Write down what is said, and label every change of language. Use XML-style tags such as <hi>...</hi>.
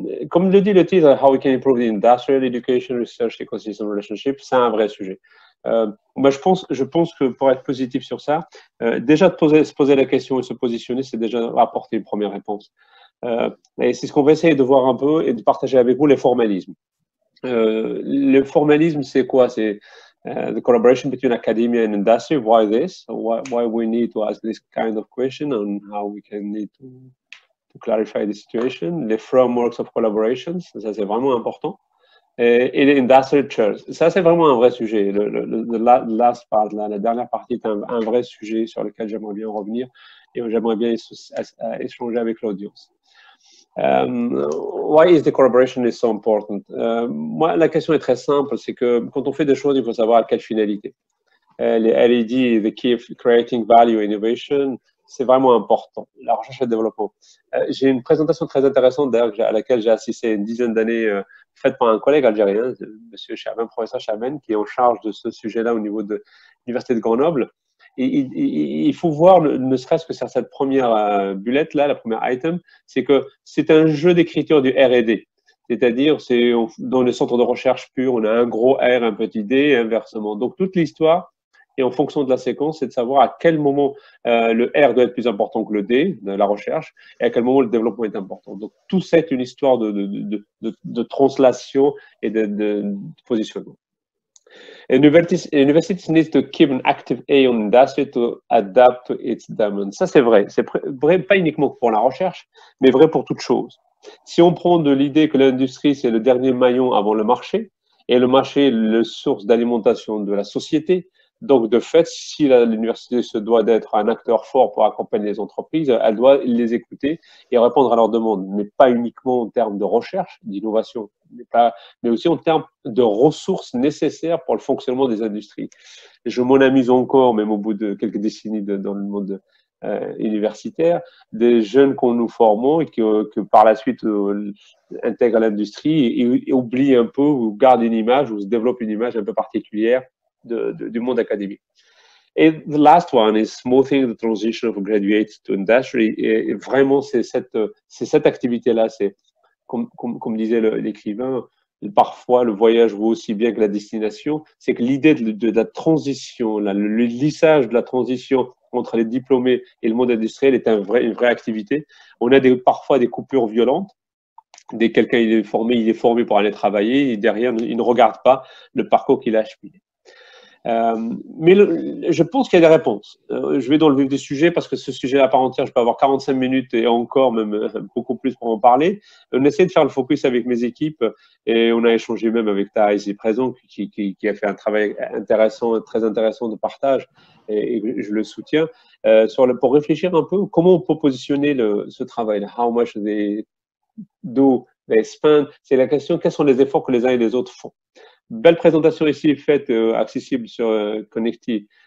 <fr>Comme le dit le titre,</fr> <en>How we can improve the industrial education research ecosystem relationship,</en> <fr>c'est un vrai sujet. Moi, je pense que pour être positif sur ça, déjà se poser la question et se positionner, c'est déjà apporter une première réponse. Et c'est ce qu'on va essayer de voir un peu et de partager avec vous les formalismes. Le formalisme, c'est quoi? C'est</fr> <en>the collaboration between academia and industry. Why this? Why we need to ask this kind of question and how we can need to clarify the situation.</en> <fr>Les</fr> <en>frameworks of collaboration,</en> <fr>ça c'est vraiment important. Et les</fr> <en>industrial chairs,</en> <fr>ça c'est vraiment un vrai sujet.</fr> <en>Last part,</en> <fr>la dernière partie est un vrai sujet sur lequel j'aimerais bien revenir et j'aimerais bien échanger avec l'audience.</fr> <en>Why is the collaboration is so important?</en> <fr>Moi, la question est très simple, c'est que quand on fait des choses, il faut savoir à quelle finalité. Les LED,</fr> <en>the key of creating value innovation,</en> <fr>c'est vraiment important. La recherche et le développement. J'ai une présentation très intéressante d'ailleurs à laquelle j'ai assisté une dizaine d'années, faite par un collègue algérien, Monsieur Chaben, professeur Chaben, qui est en charge de ce sujet-là au niveau de l'université de Grenoble. Et il faut voir, ne serait-ce que sur cette première bullette là, la première item, c'est que c'est un jeu d'écriture du R&D. C'est-à-dire, c'est dans les centres de recherche purs, on a un gros R, un petit D, et inversement. Donc, toute l'histoire, et en fonction de la séquence, c'est de savoir à quel moment le R doit être plus important que le D, de la recherche, et à quel moment le développement est important. Donc, tout ça est une histoire de translation et de positionnement.</fr> <en>Universities need to keep an active eye on industry to adapt to its demand.</en> <fr>Ça, c'est vrai. C'est vrai, pas uniquement pour la recherche, mais vrai pour toute chose. Si on prend de l'idée que l'industrie, c'est le dernier maillon avant le marché, et le marché est la source d'alimentation de la société, donc de fait, si l'université se doit d'être un acteur fort pour accompagner les entreprises, elle doit les écouter et répondre à leurs demandes, mais pas uniquement en termes de recherche, d'innovation, mais aussi en termes de ressources nécessaires pour le fonctionnement des industries. Je m'en amuse encore, même au bout de quelques décennies dans le monde universitaire, des jeunes qu'on nous formons et que par la suite intègrent l'industrie et oublient un peu ou gardent une image ou se développent une image un peu particulière du monde académique. Et</fr> <en>the last one is smoothing the transition of graduates to industry.</en> <fr>Et vraiment, c'est cette activité-là, c'est comme disait l'écrivain, parfois le voyage vaut aussi bien que la destination. C'est que l'idée de la transition, le lissage de la transition entre les diplômés et le monde industriel est une vraie activité. On a parfois des coupures violentes. Dès que quelqu'un il est formé pour aller travailler, et derrière, il ne regarde pas le parcours qu'il a acheminé. Mais je pense qu'il y a des réponses. Je vais dans le vif du sujet parce que ce sujet à part entière, je peux avoir 45 minutes et encore même beaucoup plus pour en parler. On essaie de faire le focus avec mes équipes et on a échangé même avec Taha ici présent qui a fait un travail intéressant, très intéressant de partage et je le soutiens pour réfléchir un peu comment on peut positionner ce travail-là.</fr> <en>How much they do, they spend.</en> <fr>C'est la question, quels sont les efforts que les uns et les autres font. Belle présentation ici faite, accessible sur connecti.io.</fr>